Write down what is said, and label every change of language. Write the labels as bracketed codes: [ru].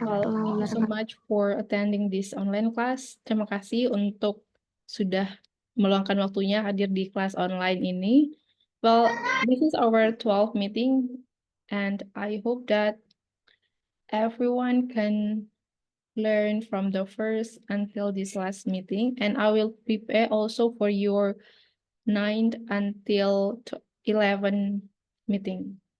[en] Thank you so much for attending this online class. [id] Terima kasih untuk sudah meluangkan waktunya hadir di kelas online ini. [en] Well, this is our 12th meeting, and I hope that everyone can learn from the first until this last meeting, and I will prepare also for your 9th until 11 meeting.